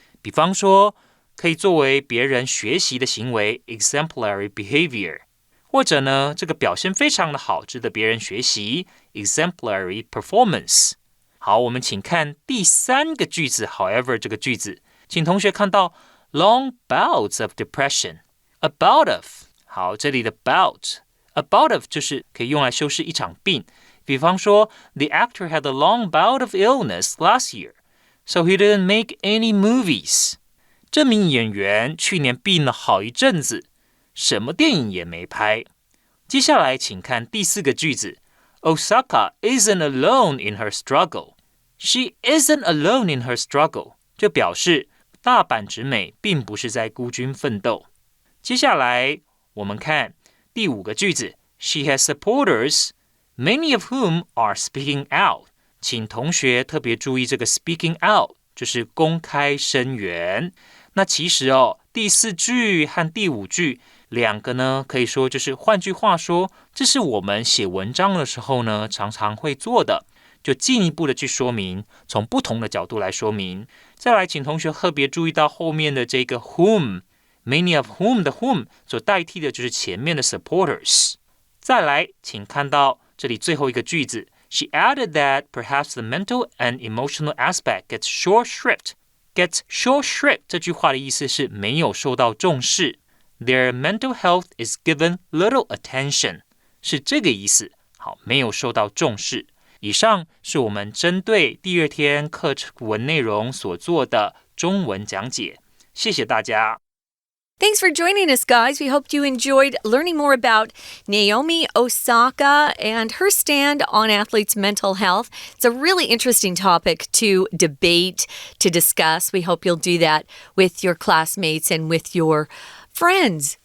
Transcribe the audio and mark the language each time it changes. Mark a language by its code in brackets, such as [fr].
[zh] 比方说可以作为别人学习的行为 exemplary behavior， 或者呢这个表现非常的好，值得别人学习 exemplary performance。好，我们请看第三个句子 however 这个句子，请同学看到 [en] long bouts of depression a bout of。 [zh] 好，这里的 a bout of 就是可以用来修饰一场病。比方说 [en] The actor had a long bout of illness last year, so he didn't make any movies。 [zh] 这名演员去年病了好一阵子，什么电影也没拍。接下来请看第四个句子 [en] Osaka isn't alone in her struggle. She isn't alone in her struggle， [zh] 就表示大阪直美并不是在孤军奋斗。接下来我们看第五个句子 [en] She has supporters, many of whom are speaking out。 [zh] 请同学特别注意这个 speaking out 就是公开声援。那其实第四句和第五句两个呢，可以说就是换句话说，这是我们写文章的时候呢常常会做的，就进一步的去说明，从不同的角度来说明。再来请同学特别注意到后面的这个 whom， [en] many of whom [zh] 的 whom 所代替的就是前面的 supporters。再来请看到这里最后一个句子 [en] She added that perhaps the mental and emotional aspect gets short shrift。 Get short shrift [zh] 这句话的意思是没有受到重视， [en] Their mental health is given little attention， [zh] 是这个意思。好，没有受到重视。以上是我们针对第二天课文内容所做的中文讲解，谢谢大家。 [en] Thanks for joining us, guys. We hope you enjoyed learning more about Naomi Osaka and her stand on athletes' mental health. It's a really interesting topic to debate, to discuss. We hope you'll do that with your classmates and with your friends.